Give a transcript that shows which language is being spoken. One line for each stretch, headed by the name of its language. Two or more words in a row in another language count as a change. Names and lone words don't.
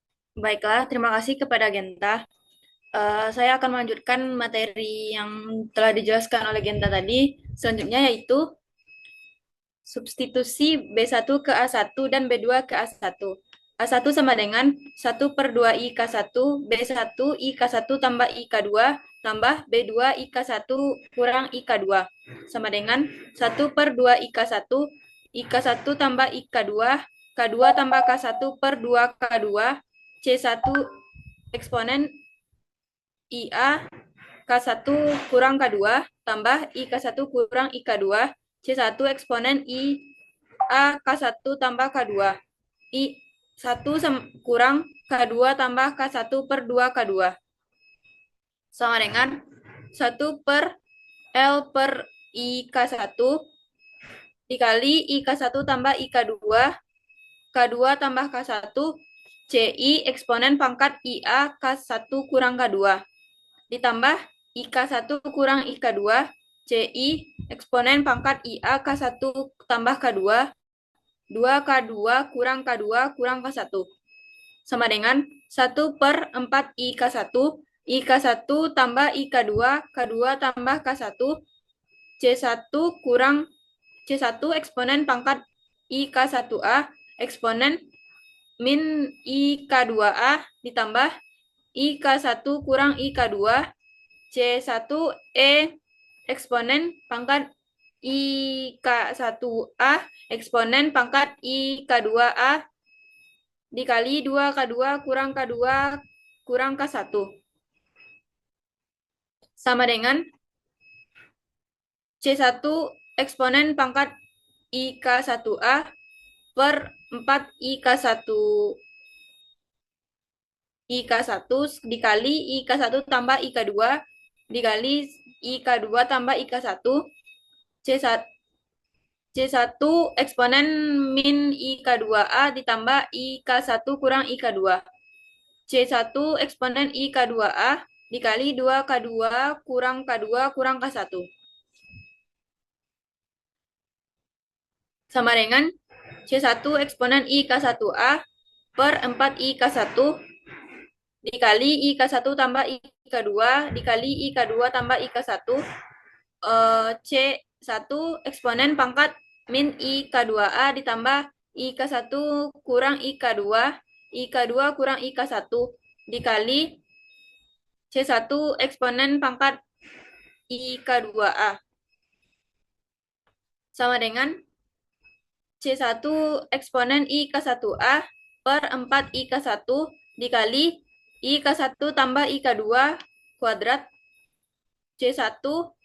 Indonesian: Baiklah, terima kasih kepada Genta. Saya akan melanjutkan materi yang telah dijelaskan oleh Genta tadi. Selanjutnya yaitu substitusi B1 ke A1 dan B2 ke A1. A1 sama dengan 1/2 IK1, B1 IK1 tambah IK2 tambah B2 IK1 kurang IK2 sama dengan 1/2 IK1, IK1 tambah IK2, K2 tambah K1/2 K2, C1 eksponen IA K1 kurang K2 tambah IK1 kurang IK2, C1 eksponen IA K1 tambah K2, I1 kurang K2 tambah K1/2 K2 sama dengan 1/L/IK1 dikali IK1 tambah IK2, K2 tambah K1, CI eksponen pangkat IA K1 kurang K2 ditambah IK1 kurang IK2, CI eksponen pangkat IA K1 tambah K2, 2K2 kurang K2 kurang K1 sama dengan 1/4 IK1, IK1 tambah IK2, K2 tambah K1, C1 kurang C1 eksponen pangkat IK1A, eksponen min IK2A ditambah IK1 kurang IK2, C1E eksponen pangkat IK1A, eksponen pangkat IK2A dikali 2K2 kurang K2 kurang K1 sama dengan C1 eksponen pangkat IK1A per 4 IK1 dikali IK1 tambah IK2 dikali IK2 tambah IK1 C1 eksponen min IK2A ditambah IK1 kurang IK2 C1 eksponen IK2A dikali 2K2 kurang K2 kurang K1 sama dengan C1 eksponen IK1A per 4 IK1 dikali IK1 tambah IK2 dikali IK2 tambah IK1 C1 eksponen pangkat min IK2A ditambah IK1 kurang IK2 IK2 kurang IK1 dikali C1 eksponen pangkat IK2A sama dengan C1 eksponen IK1A per 4 IK1 dikali IK1 tambah IK2 kuadrat C1